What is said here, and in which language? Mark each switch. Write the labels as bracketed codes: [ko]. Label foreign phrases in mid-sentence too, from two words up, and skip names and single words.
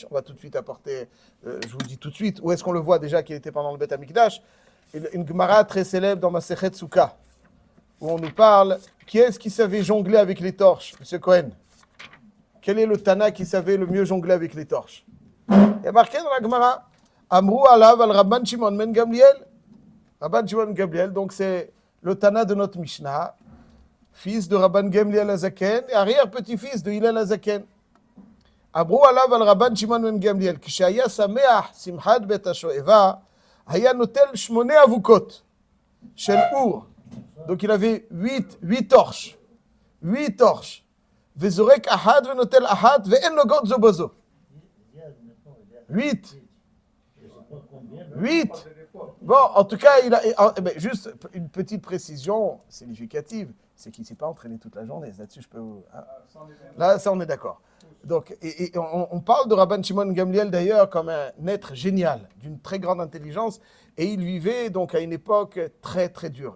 [fr] On va tout de suite apporter, je vous dis tout de suite, où est-ce qu'on le voit déjà qu'il était pendant le Beit HaMikdash. Une Gemara très célèbre dans Masechet Souka, où on nous parle, qui est-ce qui savait jongler avec les torches, M. Cohen? Quel est le Tana qui savait le mieux jongler avec les torches? Il y a marqué dans la Gemara, [he] אמרו עליו על רבן שמעון בן גמליאל. [fr] Rabban Shimon ben Gamliel, donc c'est le Tana de notre Mishnah, fils de Rabban Gamliel Azaken et arrière-petit-fils de Hillel Azaken. [he] אמרו עליו על רבן שמעון בן גמליאל, כשהיה שמח שמחת בית השואבה, היה נוטל 8 אבוקות של אור. [fr] Donc il avait 8 torches. 8 torches. [he] וזורק אחת ונוטל אחת ואין נוגעות זו בזו. [fr] 8. Bon, en tout cas, juste une petite précision significative, c'est qu'il ne s'est pas entraîné toute la journée. Là-dessus, je peux vous... Hein. Là, ça, on est d'accord. Donc, on parle de Rabban Shimon Gamliel d'ailleurs comme un être génial, d'une très grande intelligence, et il vivait donc à une époque très très dure.